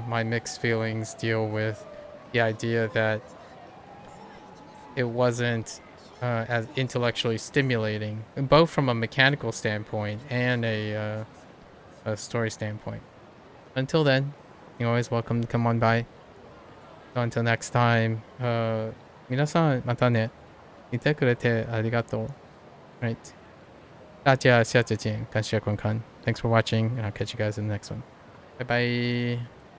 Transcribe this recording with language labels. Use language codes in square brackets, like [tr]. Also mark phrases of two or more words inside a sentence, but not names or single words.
[en] My mixed feelings deal with the idea that it wasn't as intellectually stimulating, both from a mechanical standpoint and a story standpoint. Until then, you're always welcome to come on by. So until next time, [ja] 皆さんまたね。見てくれてありがとう。Right. [zh] 大家下次见，感谢观看。 [en] Thanks for watching, and I'll catch you guys in the next one. Bye bye.